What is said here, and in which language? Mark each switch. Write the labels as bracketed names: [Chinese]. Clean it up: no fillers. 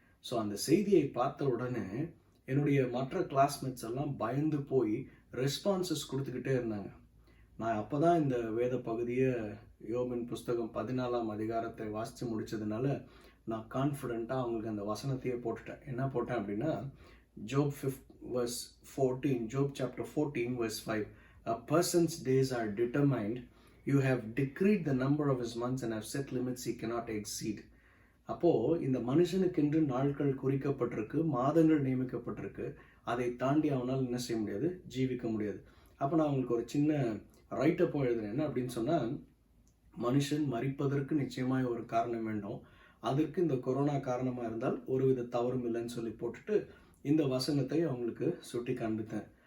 [Tamil] So அந்த செய்தியை பார்த்த உடனே என்னுடைய மற்ற கிளாஸ்மேட்ஸ் எல்லாம் பயந்து போய் ரெஸ்பான்சஸ் கொடுத்துக்கிட்டே இருந்தாங்க. நான் அப்போ தான் இந்த வேத பகுதியை, யோபின் புஸ்தகம் 14ஆம் அதிகாரத்தை வாசித்து முடித்ததுனால நான் கான்ஃபிடெண்ட்டாக அவங்களுக்கு அந்த வசனத்தையே போட்டுட்டேன். என்ன போட்டேன் அப்படின்னா, [English] Job 5:14, Job chapter 14 verse 5. A person's days are determined. You have decreed the number of his months and have set limits he cannot exceed. [Tamil] அப்போது இந்த மனுஷனுக்கென்று நாட்கள் குறிக்கப்பட்டிருக்கு, மாதங்கள் நியமிக்கப்பட்டிருக்கு. அதை தாண்டி அவனால் என்ன செய்ய முடியாது, ஜீவிக்க முடியாது. அப்போ நான் அவங்களுக்கு ஒரு சின்ன ரைட்டப்பும் எழுதுனேன். என்ன அப்படின்னு சொன்னால், மனுஷன் மரிப்பதற்கு நிச்சயமாக ஒரு காரணம் வேண்டும். அதற்கு இந்த கொரோனா காரணமாக இருந்தால் ஒருவித தவறும் இல்லைன்னு சொல்லி போட்டுட்டு இந்த வசனத்தை அவங்களுக்கு சுட்டி காண்பித்தேன்.